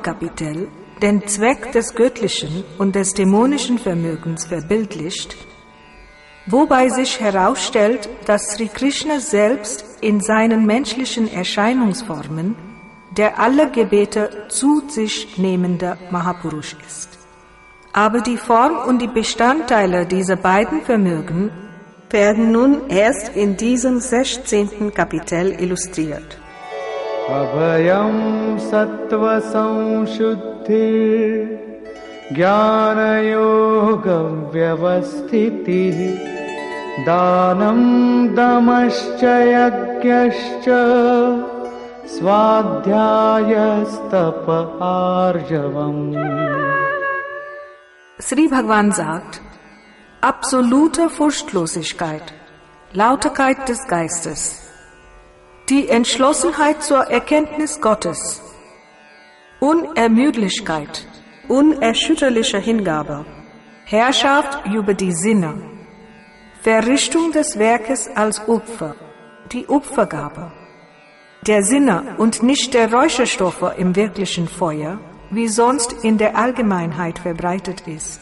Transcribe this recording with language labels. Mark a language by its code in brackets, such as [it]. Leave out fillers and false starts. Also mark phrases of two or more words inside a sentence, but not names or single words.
[de] Kapitel den Zweck des göttlichen und des dämonischen Vermögens verbildlicht, wobei sich herausstellt, dass Sri Krishna selbst in seinen menschlichen Erscheinungsformen der alle Gebete zu sich nehmende Mahapurush ist. Aber die Form und die Bestandteile dieser beiden Vermögen werden nun erst in diesem 16. Kapitel illustriert. [sa] अभयम् सत्त्व संशुद्धि ज्ञान योग व्यवस्थिति दानम् दमश्च यज्ञश्च स्वाध्यायस्तप आर्जवम्. [de] Sri Bhagavan sagt, absolute Furchtlosigkeit, Lauterkeit des Geistes, die Entschlossenheit zur Erkenntnis Gottes, Unermüdlichkeit, unerschütterliche Hingabe, Herrschaft über die Sinne, Verrichtung des Werkes als Opfer, die Opfergabe, der Sinne und nicht der Räucherstoffe im wirklichen Feuer, wie sonst in der Allgemeinheit verbreitet ist.